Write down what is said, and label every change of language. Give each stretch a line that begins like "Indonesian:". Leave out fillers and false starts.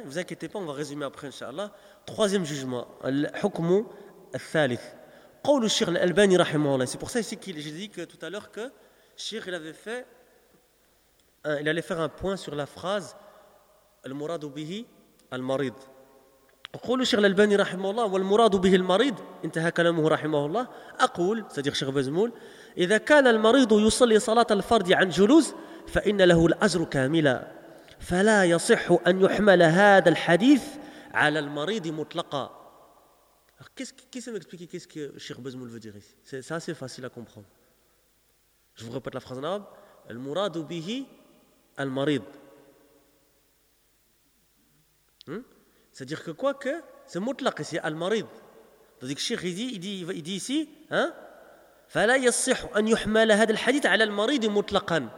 French: Ne vous inquiétez pas, on va résumer après, inshallah. Troisième jugement,
Arabic: al-hukmu al-thalith. Qawlu Cheikh al-Albani rahimahullah.
French: C'est pour ça ici que j'ai dit que tout à l'heure que Cheikh il allait faire un point sur la phrase
Arabic: al-muradu bihi al-marid. قول الشيخ الألباني رحمه الله والمراد به المريض انتهى كلامه رحمه الله أقول صديق الشيخ بزمول إذا كان المريض يصلي صلاة الفرض عن جلوس فإن له الأجر كاملا فلا يصح أن يحمل هذا الحديث على المريض مطلقا.
French: Qui sait m'expliquer qu'est-ce que الشيخ بزمول veut dire ici? C'est assez facile à comprendre. Je vous répète la phrase en arabe.
Arabic: المراد به المريض.
French: C'est-à-dire que quoi que c'est mutlaq ici, al-marid. C'est-à-dire que Cheikh il dit ici, hein,
Arabic: فَلَا يَصِّحُ أَنْ يُحْمَلَ هَذَا الْحَدِيثَ عَلَى الْمَرِيدِ مُطْلَقًا.